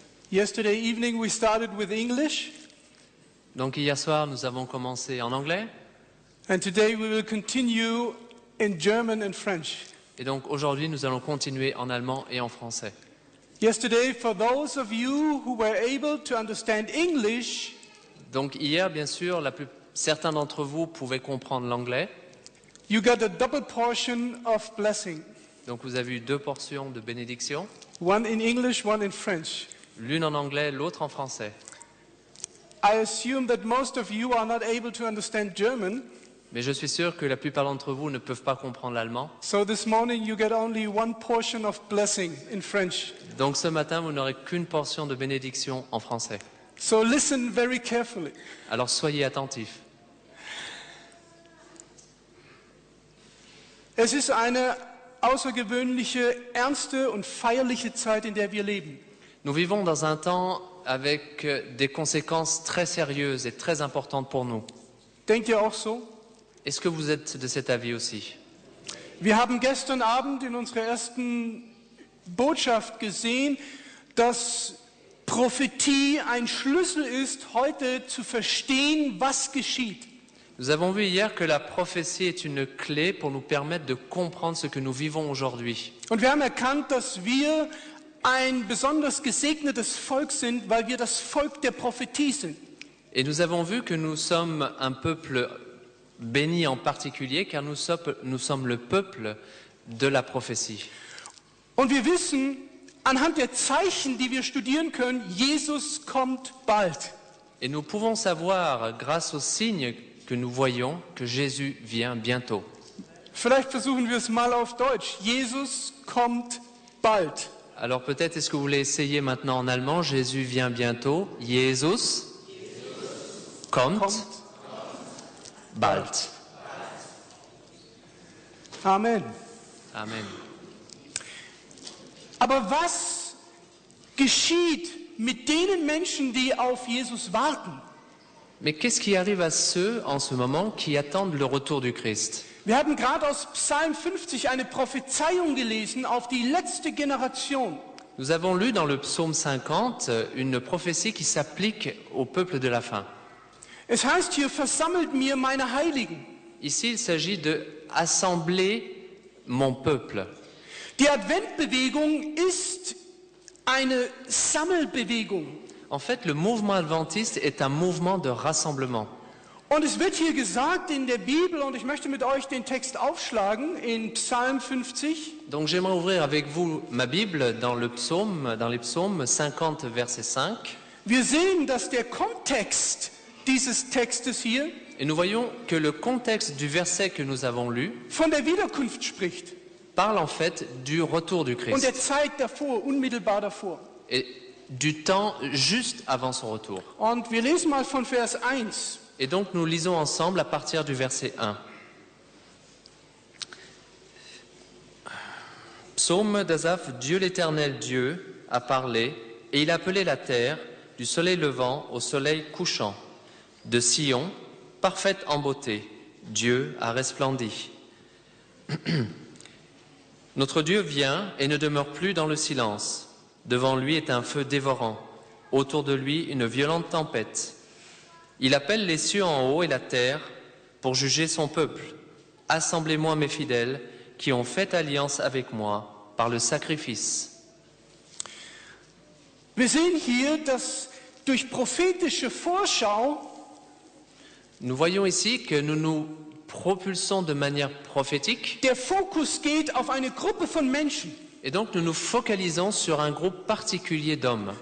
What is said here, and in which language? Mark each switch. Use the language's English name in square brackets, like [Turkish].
[English] Yesterday evening we started with English. [French] Donc hier soir, nous avons commencé en anglais. [English] And today we will continue in German and French. [French] Et donc aujourd'hui, nous allons continuer en allemand et en français. [English] Yesterday, for those of you who were able to understand English, [French] Donc hier, bien sûr, certains d'entre vous pouvaient comprendre l'anglais. [English] you got a double portion of blessing. [French] Donc vous avez eu 2 portions de bénédiction, [English] One in English, one in French. [French] l'une en anglais, l'autre en français. [English] I assume that most of you are not able to understand German. [French] Mais je suis sûr que la plupart d'entre vous ne peuvent pas comprendre l'allemand. [English] So this morning you get only one portion of blessing in French. [French] Donc ce matin, vous n'aurez qu'une portion de bénédiction en français. [English] So listen very carefully. [French] Alors soyez attentifs. [German] Es ist eine außergewöhnliche, ernste und feierliche Zeit, in der wir leben. [French] Nous vivons dans un temps avec des conséquences très sérieuses et très importantes pour nous. [German] Denkt ihr auch so? [French] Est-ce que vous êtes de cet avis aussi? [German] Wir haben gestern Abend in unserer ersten Botschaft gesehen, dass Prophetie ein Schlüssel ist, heute zu verstehen, was geschieht. [French] Nous avons vu hier que la prophétie est une clé pour nous permettre de comprendre ce que nous vivons aujourd'hui. [German] Und wir haben erkannt, dass wir ein besonders gesegnetes Volk sind, weil wir das Volk der Prophetie sind. [French] Et nous avons vu que nous sommes un peuple béni en particulier, car nous sommes le peuple de la prophétie. [German] Und wir wissen, anhand der Zeichen, die wir studieren können, Jesus kommt bald. [French] Et nous pouvons savoir, grâce aux signes que nous voyons, que Jésus vient bientôt. [German] Vielleicht versuchen wir es mal auf Deutsch. Jesus kommt bald. [French] Alors peut-être est-ce que vous voulez essayer maintenant en allemand? Jésus vient bientôt. [German] Jesus kommt bald. Amen. Amen. Aber was geschieht mit den Menschen, die auf Jesus warten? [French] Mais qu'est-ce qui arrive à ceux en ce moment qui attendent le retour du Christ? [German] Wir haben gerade aus Psalm 50 eine Prophezeiung gelesen auf die letzte Generation. [French] Nous avons lu dans le psaume 50 une prophétie qui s'applique au peuple de la fin. [German] Es heißt hier, versammelt mir meine Heiligen. [French] Ici, il s'agit de assembler mon peuple. [German] Die Adventbewegung ist eine Sammelbewegung. [French] En fait, le mouvement adventiste est un mouvement de rassemblement. [German] Und es wird hier gesagt in der Bibel, und ich möchte mit euch den Text aufschlagen, in Psalm 50. [French] Donc j'aimerais ouvrir avec vous ma Bible dans les psaumes 50, verset 5. [German] Wir sehen, dass der Kontext dieses Textes hier [French] Et nous voyons que le contexte du verset que nous avons lu [German] von der Wiederkunft spricht [French] parle en fait du retour du [German] und der [French] Christ [German] Zeit davor, unmittelbar davor. [French] et du temps juste avant son retour. [German] Und wir lesen mal von Vers 1. [French] Et donc nous lisons ensemble à partir du verset 1. Psaume d'Asaph, Dieu l'Éternel Dieu a parlé, et il a appelé la terre du soleil levant au soleil couchant. De Sion, parfaite en beauté, Dieu a resplendi. Notre Dieu vient et ne demeure plus dans le silence. Devant lui est un feu dévorant, autour de lui une violente tempête. Il appelle les cieux en haut et la terre pour juger son peuple. Assemblez-moi mes fidèles qui ont fait alliance avec moi par le sacrifice. [German] Wir sehen hier, dass durch prophetische Vorschau [French] Nous voyons ici que nous nous propulsons de manière prophétique [German] der Fokus geht auf eine Gruppe von Menschen. [French] et donc nous nous focalisons sur un groupe particulier d'hommes.